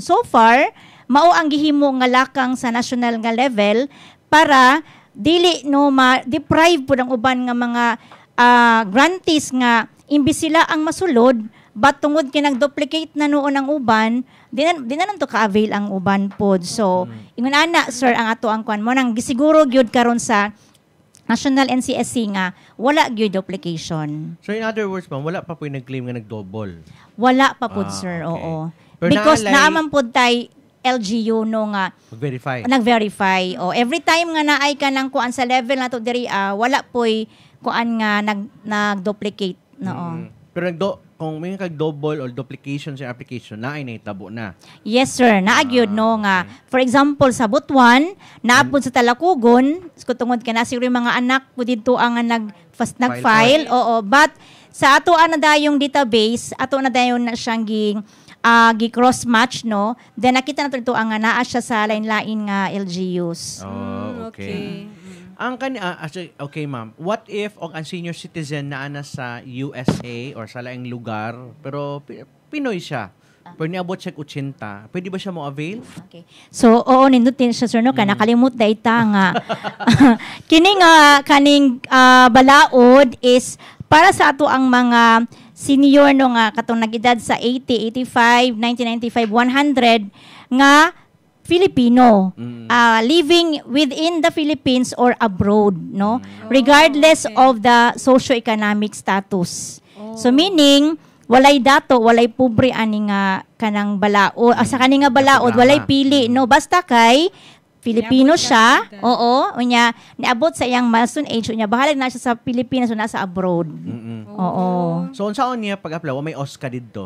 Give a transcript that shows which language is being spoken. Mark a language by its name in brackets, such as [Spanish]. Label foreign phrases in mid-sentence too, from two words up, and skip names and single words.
[Cebuano] So far, mao ang gihimo nga lakang sa national nga level para dili no ma-deprive pud ang uban nga mga grantees nga imbis sila ang masulod but tungod kay nag-duplicate na noon ang uban, di na nanto ka-avail ang uban pod. So, ingon ana sir ang ato ang kwan mo nang gisiguro gyud karon sa National NCSC nga wala gyud duplication. [English] So in other words, [Cebuano] ma'am, wala pa po yung nag-claim nga nag-double? Wala pa pod sir, okay. oo. Pero because naaman pod tay LGU no nga nag-verify. Every time nga naay ka nang kuan sa level nato diri wala poy kuan nga nag-duplicate no. Pero kung may kag-double or duplication sa application, naay nahitabo na. Yes, sir. Naagyod, no, nga. For example, sa Butuan, naapod sa Talakugon, tungod ka na, siguro yung mga anak po dito ang nag-file. Oo. But, sa ato na dayong database, ato na dayon na siyang gi-cross-match, no? Then, nakita na ito ang naa siya sa lain-lain nga LGUs. Oh, okay. Ang okay ma'am, [English] what if [Cebuano] ang [English] senior citizen [Cebuano] na ana sa USA or sa laing lugar pero Pinoy siya? Pero niabot siya 80, pwede ba siya mo avail? Okay. So, oo, nindutin siya sir no ka nakalimot dayta nga. Kining kaning balaod is para sa ato ang mga senior no nga katong nag-edad sa 80, 85, 1995, 100 nga [English] Filipino living within the Philippines or abroad, [Cebuano] no? [English] Regardless of the socio-economic status. [Cebuano] So meaning walay dato, walay pobre ani nga kanang balaod, sa kani nga balaod walay pili, no? Basta kay Filipino siya, oo, unya niabot sa iyang milestone age, unya bahalag na siya sa Pilipinas o nasa abroad. Oo. So unsaon niya pag-apply, may OSCA didto?